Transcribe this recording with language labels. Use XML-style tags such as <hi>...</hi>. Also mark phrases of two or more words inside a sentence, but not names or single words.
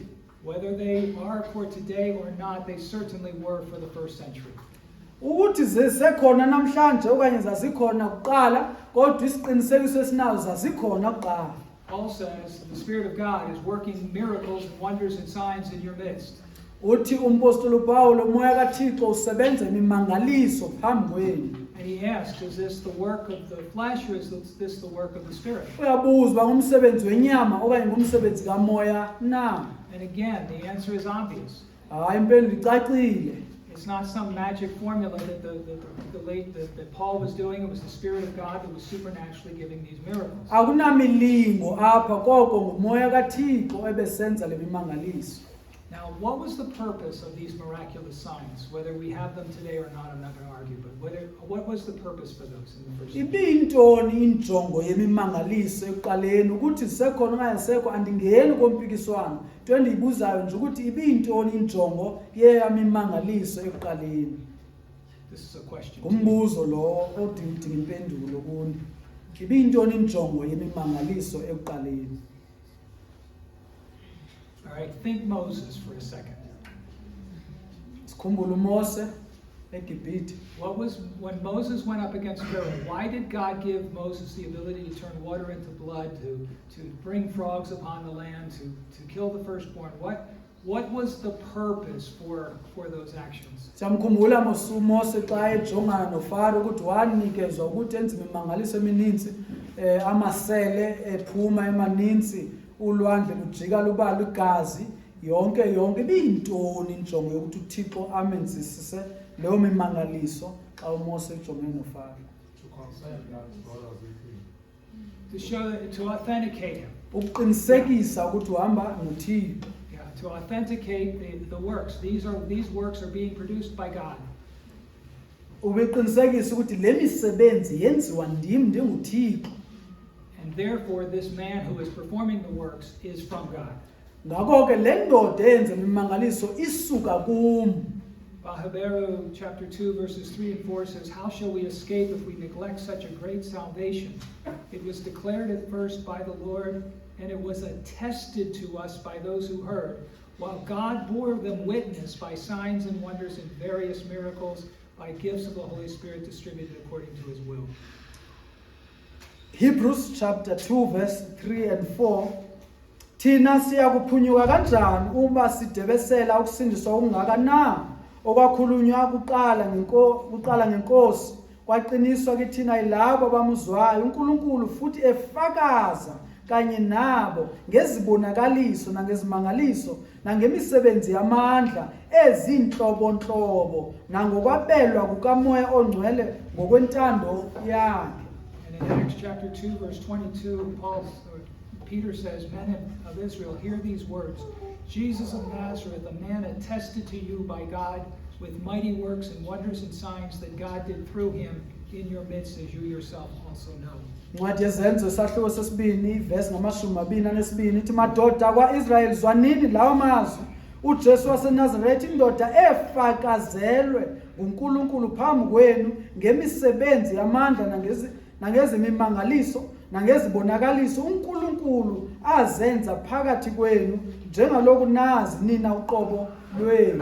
<en>Whether they are for today or not, they certainly were for the first century.</en> <xh>Ukuthi zisekhona namhlanje okanye zazikhona kuqala, kodwa isiqinisekiso esinazo zazikhona kuqala.</xh> <en>Paul says the Spirit of God is working miracles and wonders and signs in your midst.</en> <xh>Uthi umpostoli Paulo umoya kaThixo usebenza imimangaliso phambi kwenu.</xh> <en>And he asks, is this the work of the flesh or is this the work of the Spirit?</en> <xh>Uyabuzwa ngumsebenzi wenyama okanye ngumsebenzi kamoya na?</xh> <en>And again, the answer is obvious.</en> <xh>Hayi impendulo icacile.</xh> <en>It's not some magic formula that Paul was doing. It was the Spirit of God that was supernaturally giving these miracles.</en> <xh>Akunamilingo apha koko ngumoya kaThixo ebesenza lemimangaliso.</xh> <en>Now, what was the purpose of these miraculous signs? Whether we have them today or not, I'm not going to argue, but what was the purpose for those in the first century?</en> <xh>Ibiyintoni injongo yemimangaliso ekuqaleni ukuthi zisekhona okanye sekho andingeni kompikiswano. Into endiyibuzayo nje ukuthi ibiyintoni injongo yemimangaliso ekuqaleni.</xh> <en>This is a question.</en> <xh>Umbuzo lo odinga impendulo kuni. Ibiyintoni injongo yemimangaliso ekuqaleni.</xh> <en>All right, think Moses for a second.</en> <xh>Sikhumbula uMose eGibhithe.</xh> <en>When Moses went up against Pharaoh, why did God give Moses the ability to turn water into blood, to bring frogs upon the land, to kill the firstborn? What was the purpose for those actions?</en> <xh>Siyamkhumbula uMose xa ejongana noFaro ukuthi wanikezwa ukuthi enze imimangaliso emininzi, amasele ephuma emaninzi, ulwandle lujika luba ligazi, yonke ibiyintoni injongo yokuthi uThixo amenzisise leyo mimangaliso xa uMose ejongene noFaro?</xh> <en>To show, to authenticate him.</en> <xh>Ukuqinisekisa ukuthi uhamba noThixo.</xh> <en>Yeah, to authenticate the works. These works are being produced by God.</en> <xh>Ubeqinisekisa ukuthi le misebenzi yenziwa ndinguThixo.</xh> <en>And therefore, this man who is performing the works is from God.</en> <xh>Ngakho ke le ndoda yenza imimangaliso isuka kum.</xh> <en>Habakkuk chapter 2 verses 3 and 4 says, how shall we escape if we neglect such a great salvation? It was declared at first by the Lord, and it was attested to us by those who heard, while God bore them witness by signs and wonders and various miracles, by gifts of the Holy Spirit distributed according to his will. Hebrews chapter 2 verse 3 and 4.</en> <zu>Thina siyakuphunyuka kanjani uma sidebesela ukusindiswa okungaka na? Okwakhulunywa kuqala ngenkosi kwaqiniswa kithina yilabo abamuzwayo uNkulunkulu futhi efakaza kanye nabo ngezibonakaliso nangezimangaliso nangemisebenzi yamandla ezinhlobonhlobo nangokwabelwa kukamoya ongcwele ngokwentando yakhe.</zu> <en>And in Acts chapter 2 verse 22, Peter says, men of Israel, hear these words. Jesus of Nazareth, a man attested to you by God with mighty works and wonders and signs that God did through him in your midst, as you yourself also know.</en> <zu>Incwadi yezenzo isahluko sesibini ivesi 22 ithi madoda kwa-Israyeli zwanini lawo mazwi uJesu waseNazaretha indoda efakazelwe nguNkulunkulu phambi kwenu ngemisebenzi yamandla nangezimimangaliso nangezibonakaliso uNkulunkulu azenza phakathi kwenu njengaloku nazi nina uqobo lwenu.</zu>